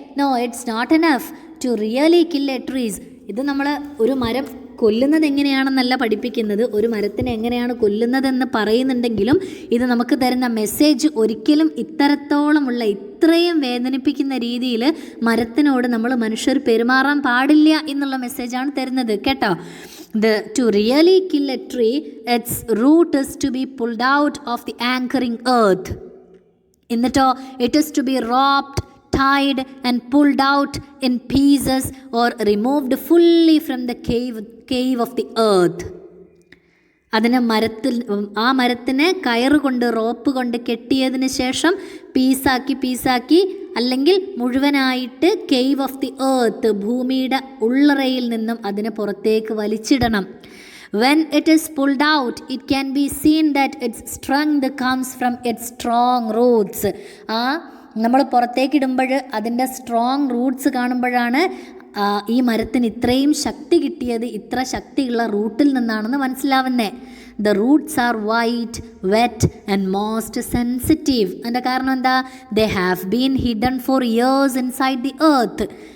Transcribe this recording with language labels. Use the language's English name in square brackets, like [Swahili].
[English] No, it's not enough to really kill a trees. [Malayalam] ഇത് നമ്മൾ ഒരു മരം കൊല്ലുന്നത് എങ്ങനെയാണെന്നല്ല പഠിപ്പിക്കുന്നത്, ഒരു മരത്തിനെ എങ്ങനെയാണ് കൊല്ലുന്നതെന്ന് പറയുന്നുണ്ടെങ്കിലും ഇത് നമുക്ക് തരുന്ന മെസ്സേജ് ഒരിക്കലും ഇത്തരത്തോളമുള്ള ഇത്രയും വേദനിപ്പിക്കുന്ന രീതിയിൽ മരത്തിനോട് നമ്മൾ മനുഷ്യർ പെരുമാറാൻ പാടില്ല എന്നുള്ള മെസ്സേജാണ് തരുന്നത് കേട്ടോ. [English] To really kill a tree, its root is to be pulled out of the anchoring earth. [Malayalam] എന്നിട്ടോ [English] it is to be robbed, tied and pulled out in pieces or removed fully from the cave of the earth. [Malayalam] അതിനെ ആ മരത്തിനെ കയറുകൊണ്ട് rope കൊണ്ട് കെട്ടിയതിന് ശേഷം പീസാക്കി അല്ലെങ്കിൽ മുഴുവനായിട്ട് [English] cave of the earth, [Malayalam] ഭൂമിയുടെ ഉള്ളറയിൽ നിന്നും അതിനെ പുറത്തേക്ക് വലിച്ചിടണം. [English] When it is pulled out, it can be seen that its strength comes from its strong roots. [Malayalam] നമ്മൾ പുറത്തേക്ക് ഇടുമ്പോൾ അതിൻ്റെ സ്ട്രോങ് റൂട്ട്സ് കാണുമ്പോഴാണ് ഈ മരത്തിന് ഇത്രയും ശക്തി കിട്ടിയത്, ഇത്ര ശക്തിയുള്ള റൂട്ടിൽ നിന്നാണെന്ന് മനസ്സിലാവുന്നത്. [English] The roots are white, wet and most sensitive. [Malayalam] അതിൻ്റെ കാരണം എന്താ? [English] They have been hidden for years inside the earth.